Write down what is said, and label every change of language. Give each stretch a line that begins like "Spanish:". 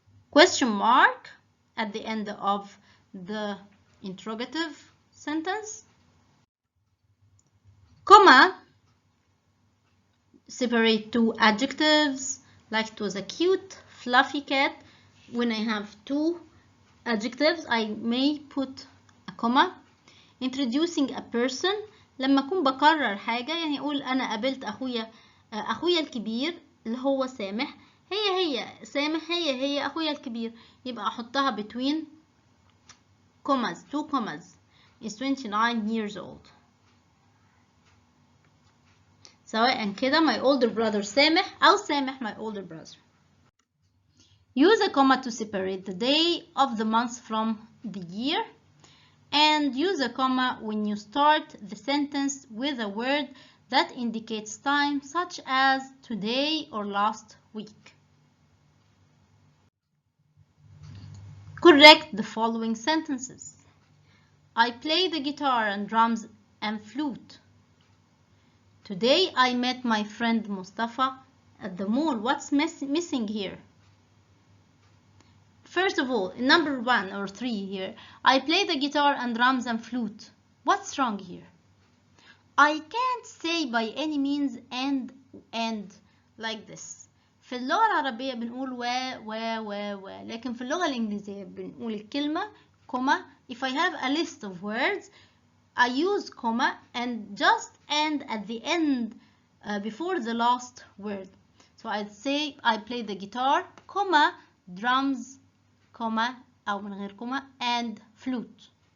English: Question mark at the end of the interrogative sentence. Comma, separate two adjectives. like it was a cute fluffy cat. When I have two adjectives I may put a comma. Introducing a person
Arabic: لما أكون بكرر حاجة، يعني أقول أنا قابلت أخويا الكبير اللي هو سامح، هي سامح هي أخويا الكبير، يبقى أحطها
English: between commas, 2 commas. is 29 years old.
Arabic: سواء كده
English: my older brother Sameh أو Sameh my older brother. Use a comma to separate the day of the month from the year. And use a comma when you start the sentence with a word that indicates time, such as today or last week. Correct the following sentences. I play the guitar and drums and flute. Today I met my friend Mustafa at the mall. What's missing here? First of all, number 1 or 3 here. I play the guitar and drums and flute. What's wrong here? I can't say by any means and like this.
Arabic: في اللغة العربية بنقول و لكن في اللغة الإنجليزية بنقول الكلمة comma.
English: If I have a list of words, I use comma and just and at the end before the last word. So I'd say I play the guitar, comma, drums, comma
Arabic: أو من غير
English: comma and flute.